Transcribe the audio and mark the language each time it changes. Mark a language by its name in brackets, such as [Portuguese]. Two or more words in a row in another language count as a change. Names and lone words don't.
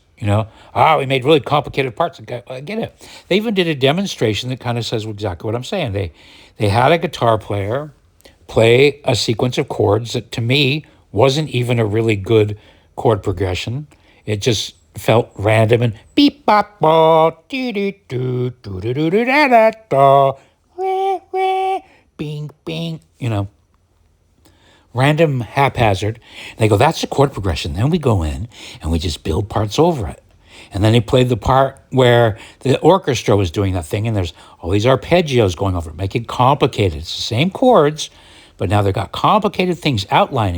[English] We made really complicated parts. I get it. They even did a demonstration that kind of says exactly what I'm saying. They had a guitar player play a sequence of chords that to me wasn't even a really good chord progression. It just felt random and beep bop ba doo doo doo doo doo doo da da da wah wah bing bing, random haphazard. And they go, that's the chord progression. Then we go in and we just build parts over it. And then they played the part where the orchestra was doing that thing, and there's all these arpeggios going over it, make it complicated. It's the same chords, but now they've got complicated things outlining.